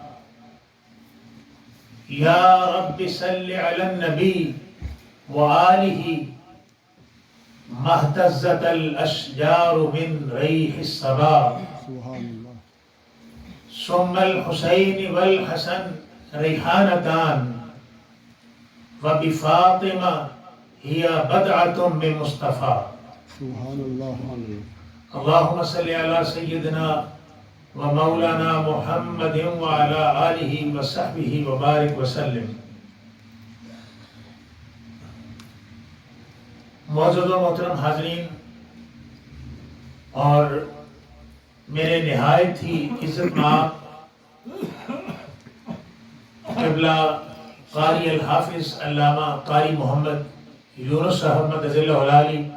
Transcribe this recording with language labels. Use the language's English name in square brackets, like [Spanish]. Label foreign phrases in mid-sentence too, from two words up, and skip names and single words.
[Arabic] یا رب صل علی النبی وآلہ ما اہتزت الاشجار من ریح الصبا ثم الحسین والحسن ریحانتان وبفاطمہ ہی بدعۃ من مصطفیٰ اللہم صل علی سیدنا ومولانا محمد وعلى آلہ وصحبہ وبارک وسلم۔ [Urdu] معزز و محترم حاضرین اور میرے نہایت ہی عزت مآب قبلہ قاری الحافظ علامہ قاری محمد یونس صاحب مدد اللہ علی،